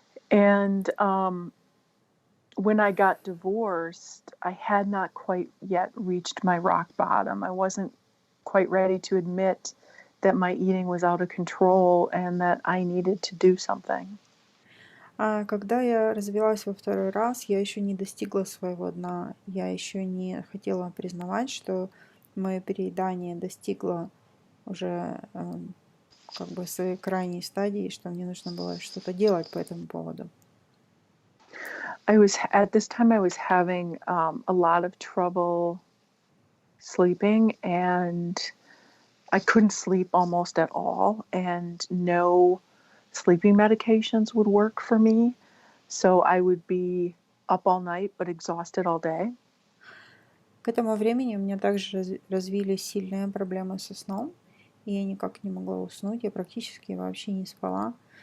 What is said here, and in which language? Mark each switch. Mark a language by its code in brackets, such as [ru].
[en] And when I got divorced, I had not quite yet reached my rock bottom. I wasn't quite ready to admit that my eating was out of control and that I needed to do something. [ru] Когда я развелась во второй раз, я еще не достигла своего дна. Я еще не хотела признавать, что мое переедание достигло уже своей крайней стадии, что мне нужно было что-то делать по этому поводу. [en] At this time I was having a lot of trouble sleeping, and I couldn't sleep almost at all, and no sleeping medications would work for me. So I would be up all night but exhausted all day. [ru] К этому времени у меня также развились сильные проблемы со сном, и я никак не могла уснуть, я практически вообще не спала.